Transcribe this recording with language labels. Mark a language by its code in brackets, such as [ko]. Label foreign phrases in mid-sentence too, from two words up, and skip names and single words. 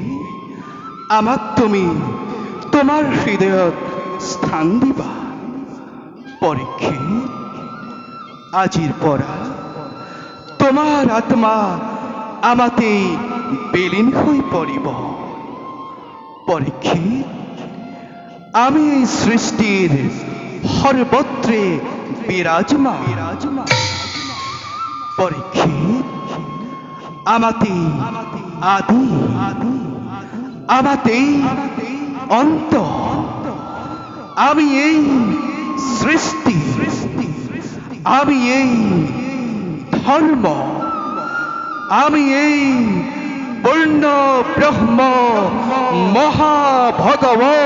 [as] আমাক তুমি তোমাৰ হৃদয়ত স্থান দিবা পৰীক্ষিত আজিৰ পৰা তোমাৰ আত্মা আমাতেই বিলীন হৈ পৰিব পৰীক্ষিত আমি এই সৃষ্টির সর্বত্রে বিরাজমান পরীক্ষিত আমাতে আদি আমাতে অন্ত আমি এই সৃষ্টি আমি এই ধর্ম আমি এই পূর্ণ ব্রহ্ম মহাভগব